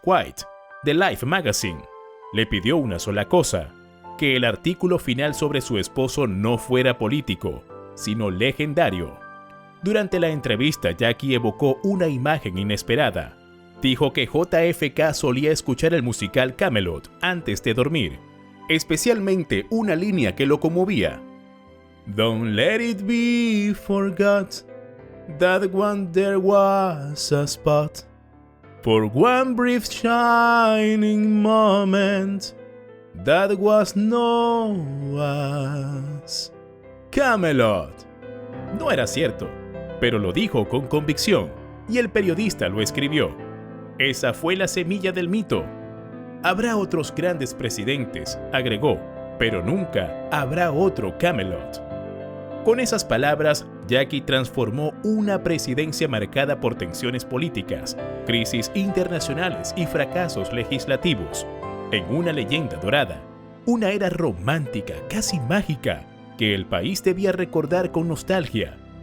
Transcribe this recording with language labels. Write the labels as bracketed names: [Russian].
[Spanish] White, de Life Magazine. Le pidió una sola cosa: que el artículo final sobre su esposo no fuera político, sino legendario. Durante la entrevista, Jackie evocó una imagen inesperada. Dijo que JFK solía escuchar el musical Camelot antes de dormir, especialmente una línea que lo conmovía. [English] Don't let it be forgot that once there was a spot for one brief shining moment that was known as Camelot. [Spanish] No era cierto, pero lo dijo con convicción, y el periodista lo escribió. Esa fue la semilla del mito. Habrá otros grandes presidentes, agregó, pero nunca habrá otro Camelot. Con esas palabras, Jackie transformó una presidencia marcada por tensiones políticas, crisis internacionales y fracasos legislativos en una leyenda dorada, una era romántica, casi mágica, que el país debía recordar con nostalgia.